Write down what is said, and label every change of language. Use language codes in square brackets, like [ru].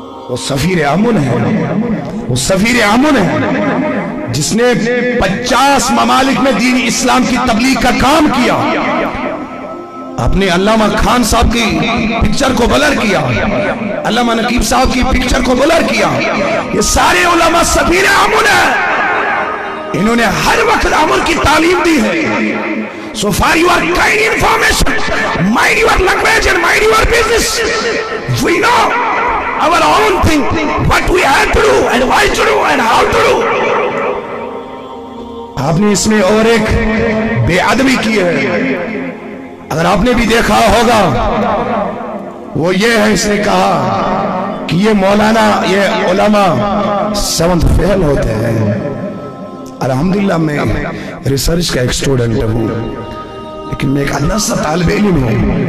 [ur] وہ سفیر امن ہے، وہ سفیر امن ہے جس نے 50 ممالک میں دین اسلام کی تبلیغ کا کام کیا. اپنے علامہ خان صاحب کی پکچر کو بلر کیا، علامہ نقیب صاحب کی پکچر کو بلر کیا. یہ سارے علماء سفیر امن ہیں، انہوں نے ہر وقت امن کی تعلیم دی ہے. [en] So far you are kind information, mind your language and mind your business. We know our own thing, what we have to do and why to do and how to do. [ur] آپ نے اس میں اور ایک بے ادبی کی ہے، اگر آپ نے بھی دیکھا ہوگا، وہ یہ ہے اس نے کہا کہ یہ مولانا یہ علماء 7th فیل ہوتے ہیں. الحمدللہ میں ریسرچ کا ایک اسٹوڈنٹ ہوں، لیکن میں ایک اللہ سا طالب علم ہوں.